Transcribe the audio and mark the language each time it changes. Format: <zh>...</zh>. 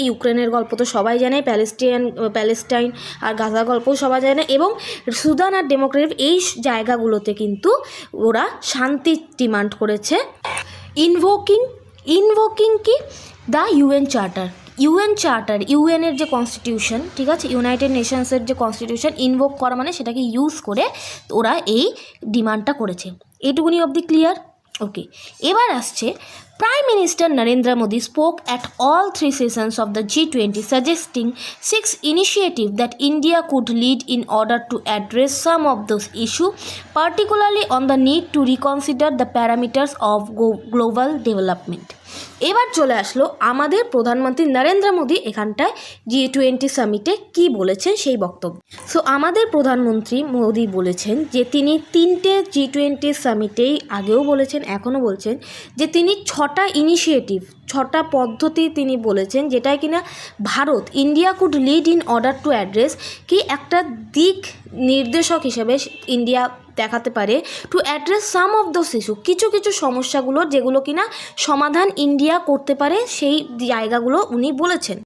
<bn>ইউক্রেনের গল্প তো সবাই জানে, প্যালেস্টাইন আর গাজা গল্পও সবাই জানে, এবং সুদান আর ডেমোক্রেটিক এই জায়গাগুলোতে কিন্তু ওরা শান্তি ডিমান্ড করেছে, ইনভোকিং কি the UN charter. UN charter, ইউএনের যে কনস্টিটিউশন, ঠিক আছে, ইউনাইটেড নেশনসের যে কনস্টিটিউশন ইনভোক করা মানে সেটাকে ইউজ করে ওরা এই ডিমান্ডটা করেছে। এইটুকুনি অবধি ক্লিয়ার? ওকে, এবার আসছে</bn> <en>Prime Minister Narendra Modi spoke at all three sessions of the G20, suggesting 6 initiatives that India could lead in order to address some of those issues, particularly on the need to reconsider the parameters of global development.</en> <bn>এবার চলে আসলো আমাদের প্রধানমন্ত্রী নরেন্দ্র মোদী এখানটায় G20 সামিটে কি বলেছেন সেই বক্তব্য। সো আমাদের প্রধানমন্ত্রী মোদী বলেছেন যে তিনি 3টে G20 সামিটেই আগেও বলেছেন, এখনও বলছেন যে তিনি 6টা ইনিশিয়েটিভ, 6টা পদ্ধতি তিনি বলেছেন যেটাই কিনা Bharat,</bn> <en>India could lead in order to address,</en> <bn>কি একটা দিক নির্দেশক হিসেবে ইন্ডিয়া দেখাতে পারে</bn> <en>to address some of those issue,</en> <bn>কিছু কিছু সমস্যাগুলো যেগুলো কিনা সমাধান ইন্ডিয়া করতে পারে সেই জায়গাগুলো উনি বলেছেন।</bn>